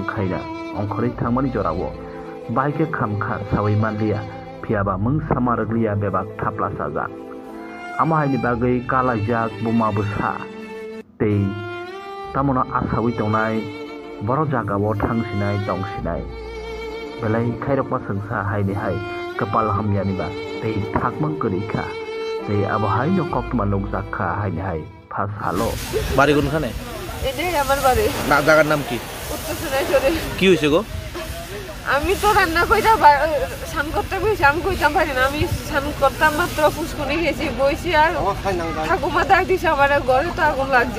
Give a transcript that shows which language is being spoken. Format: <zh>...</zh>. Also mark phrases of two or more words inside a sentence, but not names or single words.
<trp>khaina ongkhori thangmani jorawo baike khamkha sawi manlia phiaba mung samaraglia bebak thapla saja amahini bagai kala jak buma busa tei tamona asawi tongnai boro jagao thangsinai tongsinai belai khairokma sungsa haini hai kapal hamyani ba tei thakmang korika tei abahai no koktma nokjakha haini hai phas halo</trp> <bn>বাড়ি কোনখানে? এটাই আমার বাড়ি। না জায়গার নাম কি? উত্তর সোনাইছড়ি। কি হয়েছে গো? আমি তো রান্না কইরা স্নান করতে গেছি, আমি কইতাম পারি না, আমি স্নান করতাম মাত্র ফুসকুনি গেছি বইছি আর ঠাকুমা ডাক দিছে আমার ঘরে তো আগুন লাগছে।</bn>